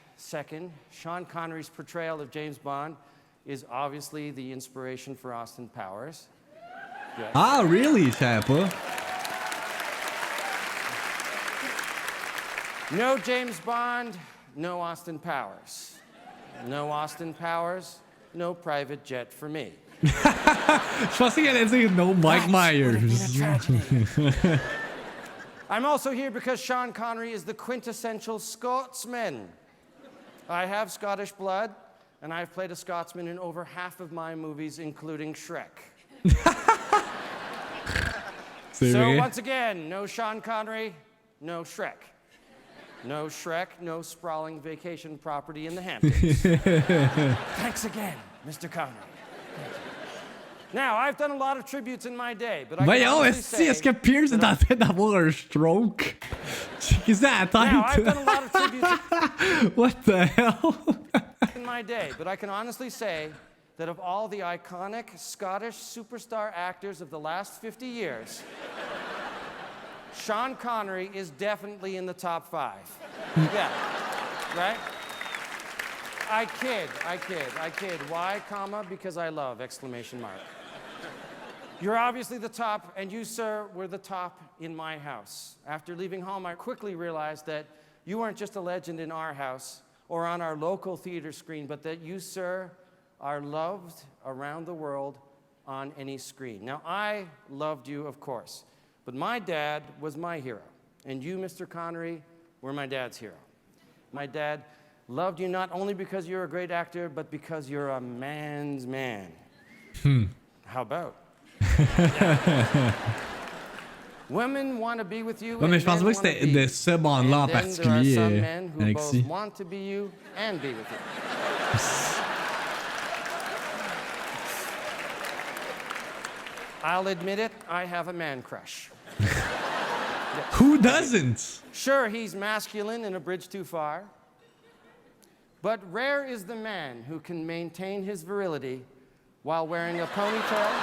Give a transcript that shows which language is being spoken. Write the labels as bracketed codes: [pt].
[en] Second, Sean Connery's portrayal of James Bond is obviously the inspiration for Austin Powers. Yes. Ah, really, Chapa? No James Bond, no Austin Powers. No Austin Powers, no private jet for me. [fr] Je pensais qu'elle allait dire [en] no Mike Myers. I'm also here because Sean Connery is the quintessential Scotsman. I have Scottish blood, and I've played a Scotsman in over half of my movies, including Shrek. So once again, no Sean Connery, no Shrek. No Shrek, no sprawling vacation property in the Hamptons. Thanks again, Mr. Connery. Now, I've done a lot of tributes in my day, but I can [fr] Voyons, [en] honestly [fr] est-ce que Pierce est en train d'avoir un stroke? Qu'est-ce que à la [en] Now, I've [fr] tête? [en] done a lot of tributes What the hell? in my day, but I can honestly say that of all the iconic Scottish superstar actors of the last 50 years, Sean Connery is definitely in the top 5. Yeah, right? I kid. Why, comma? Because I love, exclamation mark. You're obviously the top, and you, sir, were the top in my house. After leaving home, I quickly realized that you weren't just a legend in our house or on our local theater screen, but that you, sir, are loved around the world on any screen. Now, I loved you, of course, but my dad was my hero, and you, Mr. Connery, were my dad's hero. My dad loved you not only because you're a great actor, but because you're a man's man. How about? Women want to be with you. [fr] Ouais, mais je pense pas que c'était de ce bande-là en particulier, Alexis. [en] Want to be you and be with you. I'll admit it, I have a man crush. Who doesn't? Sure, he's masculine and a bridge too far. But rare is the man who can maintain his virility while wearing a ponytail,